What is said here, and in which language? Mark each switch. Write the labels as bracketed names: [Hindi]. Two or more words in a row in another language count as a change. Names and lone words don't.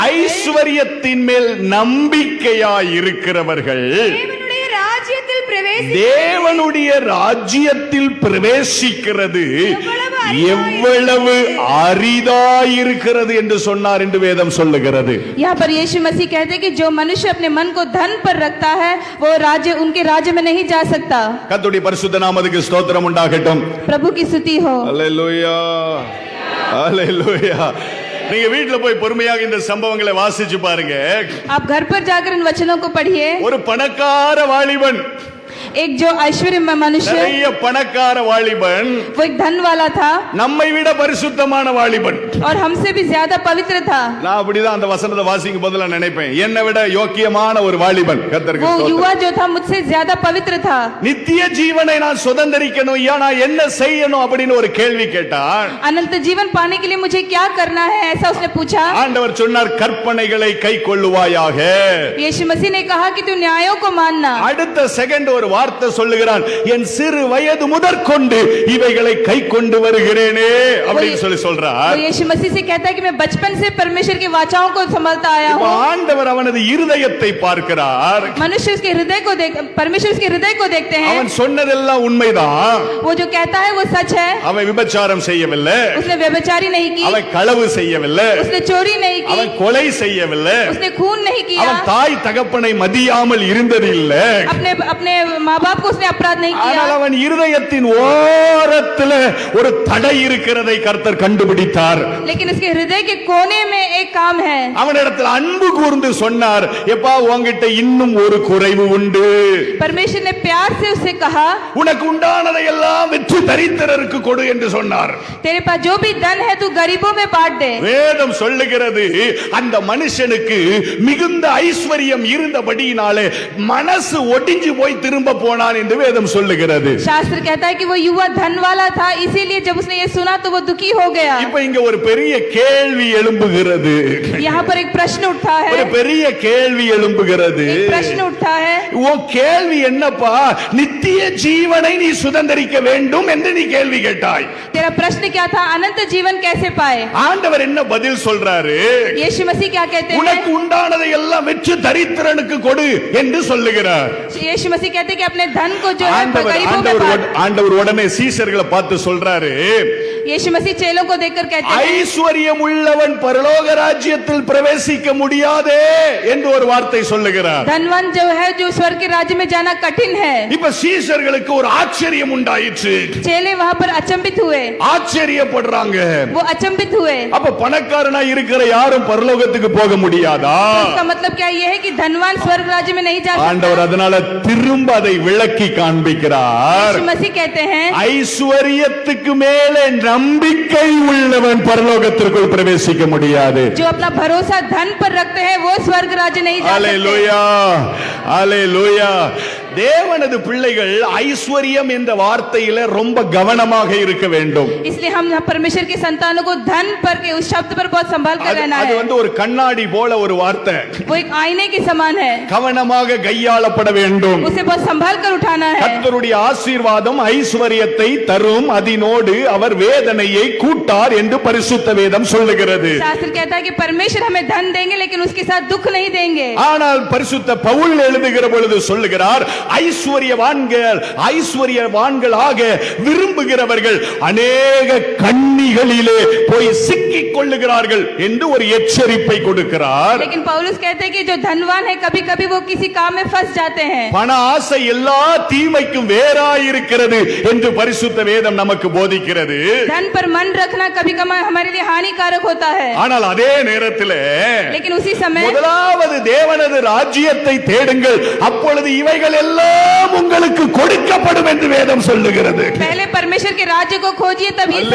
[Tamil] ஐஸ்வர்யத்தின் மேல் நம்பிக்கையாய் இருக்கிறவர்கள் தேவனுடைய ராஜ்யத்தில் பிரவேசி தேவனுடைய ராஜ்யத்தில் பிரவேசிக்கிறது எவ்வளவு அரிதாயிருக்கிறது என்று சொன்னார் என்று வேதம் சொல்லுகிறது. [Hindi] यहाँ पर यीशु मसीह कहते हैं कि जो मनुष्य अपने मन को धन पर रखता है वो राज्य उनके राज्य में नहीं जा सकता. [Tamil] கர்த்தருடைய பரிசுத்த நாமத்துக்கு ஸ்தோத்திரம் உண்டாகட்டும். [Hindi] प्रभु की स्तुति हो. [Tamil] அல்லேலூயா அல்லேலூயா. நீங்க வீட்ல போய் பொறுமையாக இந்த சம்பவங்களை வாசிச்சு பாருங்க. [Hindi] आप घर पर जाकर इन वचनों को पढ़िए. [Tamil] ஒரு பணக்கார வாலிபன், [Hindi] एक जो ऐश्वर्य मनुष्य, [Tamil] நிறைய பணக்கார வாலிபன், [Hindi] वो एक धन वाला था [Tamil] நம்மை விட பரிசுத்தமான வாலிபன். [Hindi] और हमसे भी ज्यादा पवित्र था. [Tamil] நான் அப்படிதான் அந்த வசனத்தை வாசிக்கும் போது நான் நினைப்பேன், என்னை விட யோக்கியமான ஒரு வாலிபன். கர்த்தருக்கு [Hindi] वो [Tamil] ஸ்தோத்திரம். [Hindi] युवा जो था मुझसे ज्यादा पवित्र था. [Tamil] நித்திய ஜீவனை நான் சுதந்தரிக்கணும், நான் என்ன செய்யணும் அப்படின்னு ஒரு கேள்வி கேட்டான். [Hindi] अनंत जीवन पाने के लिए मुझे क्या करना है, ऐसा उसने पूछा. [Tamil] ஆண்டவர் சொன்னார், கற்பனைகளை கைக்கொள்ளுவாயாக. [Hindi] यीशु मसीह ने कहा कि तू न्यायों को मानना. [Tamil] அடுத்த செகண்ட் ஒரு வார்த்தை சொல்லுகிறான், என் சிறு வயது முதற்கொண்டு இவைகளை கை கொண்டு வருகிறேனே அப்படின்னு சொல்றார். [Hindi] वो यीशु मसीह से कहता है कि मैं बचपन से परमेश्वर की वाचाओं को संभालता आया हूँ. [Tamil] ஆண்டவர் அவனது இருதயத்தை பார்க்கிறார். [Hindi] मनुष्य उसके हृदय को देख, परमेश्वर उसके हृदय को देखते हैं. [Tamil] அவன் சொன்னதெல்லாம் உண்மைதான். [Hindi] वो जो कहता है वो सच है. [Tamil] அவன் விபச்சாரம் செய்யவில்லை, [Hindi] उसने व्यभिचारी नहीं की, [Tamil] அவன் களவு செய்யவில்லை, [Hindi] उसने चोरी नहीं की, [Tamil] அவன் கொலை செய்யவில்லை, [Hindi] उसने खून नहीं किया, [Tamil] அவன் தாய் தகப்பனை மதியாமல் இருந்ததில்லை. [Hindi] अपने अपने माँ बाप को उसने अपराध नहीं किया. [Tamil] ஆனால் அவன் இருதயத்தின் ஓரத்தில் ஒரு தடை இருக்கிறதை கர்த்தர் கண்டுபிடித்தார். [Hindi] लेकिन उसके हृदय के कोने में एक काम है. [Tamil] அவனிடத்தில் அன்பு கூர்ந்து சொன்னார், எப்பா உன்கிட்ட இன்னும் ஒரு குறைவு உண்டு. [Hindi] परमेश्वर ने प्यार से उससे कहा, [Tamil] உனக்கு உண்டானதை எல்லாம் விற்று தரித்திரருக்கு கொடு என்று சொன்னார். [Hindi] तेरे पास जो भी धन है तू गरीबों में बांट दे. [Tamil] வேதம் சொல்லுகிறது, அந்த மனுஷனுக்கு மிகுந்த ஐஸ்வர்யம் இருந்தபடியினாலே மனசு ஒடிஞ்சு போய் திரும்ப போனான் என்று வேதம் சொல்லுகிறது. [Hindi] शास्त्र कहता है कि वो युवा धन वाला था, इसीलिए जब उसने ये सुना तो वो दुखी हो गया. [Tamil] இப்ப இங்க ஒரு பெரிய கேள்வி எழும்புகிறது. [Hindi] यहाँ पर एक प्रश्न उठता है. [Tamil] ஒரு பெரிய கேள்வி எழும்புகிறது. [Hindi] एक प्रश्न उठता है. [Tamil] உன் கேள்வி என்னப்பா? நித்திய ஜீவனை நீ சுதந்தரிக்க வேண்டும் என்று நீ கேள்வி கேட்டாய். [Hindi] तेरा प्रश्न क्या था? अनंत जीवन कैसे पाए? [Tamil] ஆண்டவர் என்ன பதில் சொல்றாரு? [Hindi] यीशु मसीह क्या कहते हैं? [Tamil] உனக்கு உண்டானதை எல்லாம் விற்று தரித்திரனுக்கு கொடு என்று சொல்லுகிறார். [Hindi] यीशु मसीह कहते हैं कि अपने धन को जो है गरीबों में बांट. [Tamil] ஆண்டவர் உடனே சீஷர்களை பார்த்து சொல்றாரு, [Hindi] यीशु मसीह चेलों को देखकर कहते हैं, [Tamil] ஐஸ்வர்யம் உள்ளவன் பரலோக ராஜ்யத்தில் பிரவேசிக்க முடியாதே என்று ஒரு வார்த்தை சொல்லுகிறார். [Hindi] धनवान जो है जो स्वर्ग के राज्य में जाना कठिन है. [Tamil] இப்ப சீஷர்களுக்கு ஒரு ஆச்சரியம் உண்டாயிற்று. [Hindi] चेले वहां पर अचंभित हुए. [Tamil] ஆச்சரியப்படுறாங்க. [Hindi] वो अचंभित हुए. [Tamil] அப்ப பணக்காரனா இருக்கிற யாரும் பரலோகத்துக்கு போக முடியாதா? [Hindi] इसका मतलब क्या ये है कि धनवान स्वर्ग राज्य में नहीं जा [Tamil] ஆண்டவர் [Hindi] सकता? [Tamil] அதனால திரும்ப அதை விளக்கி காண்பிக்கிறார். [Hindi] यीशु मसीह कहते हैं, [Tamil] ஐஸ்வர்யத்துக்கு மேலே நம்பிக்கை உள்ளவன் பரலோகத்திற்குள் பிரவேசிக்க முடியாது. [Hindi] जो अपना भरोसा धन पर रखते हैं वो स्वर्ग राज्य नहीं जा सकते. [Tamil] அல்லேலூயா அல்லேலூயா. தேவனது பிள்ளைகள் ஐஸ்வர்யம் என்ற வார்த்தையில ரொம்ப கவனமாக இருக்க வேண்டும். [Hindi] इसलिए हम परमेश्वर के संतानों को धन पर के उस शब्द पर बहुत संभाल कर रहना [Tamil] அது [Hindi] है. [Tamil] வந்து ஒரு கண்ணாடி போல ஒரு வார்த்தை. [Hindi] वो एक आईने के समान है. [Tamil] கவனமாக கையாளப்பட வேண்டும். [Hindi] उसे बहुत संभाल कर उठाना है. [Tamil] கர்த்தருடைய ஆசீர்வாதம் ஐஸ்வர்யத்தை தரும், அதனோடு அவர் வேதனையை கூட்டார் என்று பரிசுத்த வேதம் சொல்லுகிறது. [Hindi] शास्त्र कहता है कि परमेश्वर हमें धन देंगे लेकिन उसके साथ दुख नहीं देंगे. [Tamil] ஆனால் பரிசுத்த பவுல் எழுதுகிற பொழுது சொல்லுகிறார், ஐஸ்வர்யவான்களாக விரும்புகிறவர்கள் அநேக கண்ணிகளிலே போய் சிக்கிக் கொள்ளுகிறார்கள் என்று ஒரு எச்சரிப்பை கொடுக்கிறார். [Hindi] लेकिन पौलुस कहते हैं कि जो धनवान है कभी कभी वो किसी काम में फंस जाते हैं. [Tamil] பண ஆசை எல்லா தீமைக்கும் வேறாயிருக்கிறது என்று பரிசுத்த வேதம் நமக்கு போதிக்கிறது. [Hindi] धन पर मन रखना कभी कभी हमारे लिए हानिकारक होता है. [Tamil] ஆனால் அதே நேரத்தில் [Hindi] लेकिन उसी समय [Tamil] முதலாவது தேவனது ராஜ்யத்தை தேடுங்கள், அப்பொழுது இவைகள் எல்லாம் உங்களுக்கு கொடுக்கப்படும் என்று வேதம் சொல்லுகிறது. [Hindi] पहले परमेश्वर के राज्य को खोजिए तब ये सब